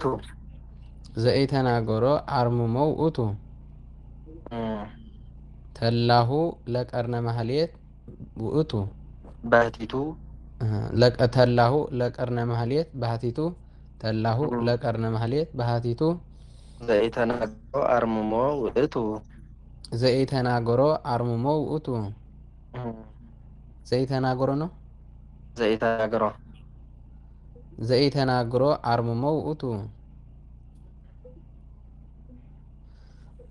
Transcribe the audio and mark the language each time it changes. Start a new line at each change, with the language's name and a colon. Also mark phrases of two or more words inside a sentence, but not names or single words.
Geez: ዘይተናግሮ አርምሞ እቱ ተድላሁ ለቀርነ ማህሌት ውእቱ ባህቲቱ ተድላሁ ለቀርነ ማህሌት ባህቲቱ ተድላሁ ለቀርነ ማህሌት ባህቲቱ ዘይተናግሮ አርምሞ ውእቱ ዘይተናግሮ አርምሞ ውእቱ ዘይተናግሮ ነው ዘይተናግሮ አርምሞ ውእቱ